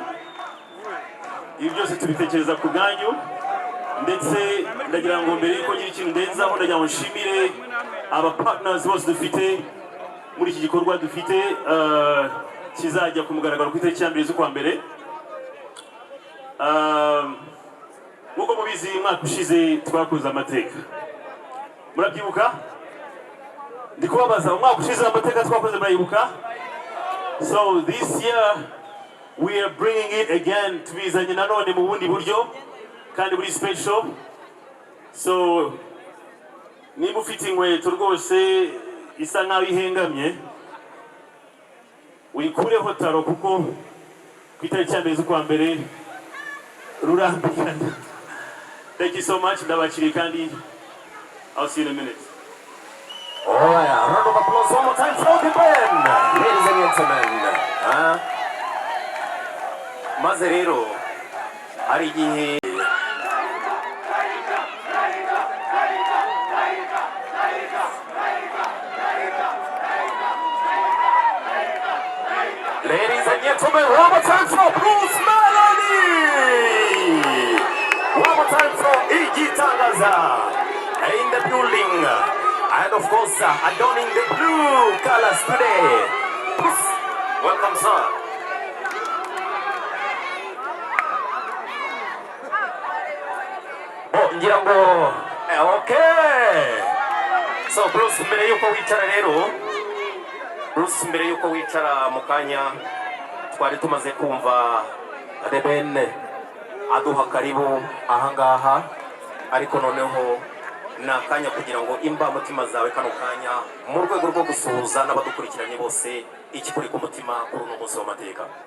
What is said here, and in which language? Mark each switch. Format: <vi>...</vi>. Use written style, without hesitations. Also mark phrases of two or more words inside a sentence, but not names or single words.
<rw>Ibi byose tubitekereza ku bwanyu ndetse ndagira ngo mbere yuko ngira ikintu ndenzaho ndagira ngo nshimire aba partners bose dufite muri iki gikorwa dufite kizajya ku mugaragaro ku itariki ya mbere z'ukwa mbere. Nk'uko mubizi umwaka ushize twakoze amateka murabyibuka ndi kubabaza umwaka ushize amateka twakoze murayibuka.</rw> <en>So this year we are bringing it again</en> <rw>tubizanye nanone mu bundi buryo kandi buri special. So niba ufite inkweto rwose isa nkaho ihengamye uyikureho taro kuko ku itariki ya mbere z'ukwa mbere rurambirana.</rw> <en>Thank you so much.</en> <rw>Ndabakiriye kandi</rw> <en>I'll see you in a minute. Oh yeah, round of applause one more time for the band, ladies and gentlemen.</en> <rw>Maze rero hari igihe</rw> <en>ladies and gentlemen, one more time for Bruce Melody. One more time for Igitangaza in the building. And of course, adorning the blue colors today. Bruce, welcome, sir.</en> <rw>Oh, ngira ngo, okay. So Bruce, mbere yuko wicara rero, Bruce, mbere yuko wicara mu kanya, twari tumaze kumva The Ben aduha karibu ahangaha, ariko noneho ni akanya kugira ngo imbamutima zawe kano kanya mu rwego rwo gusuhuza n'abadukurikiranye bose ikikuri ku mutima kuri uno munsi w'amateka.</rw>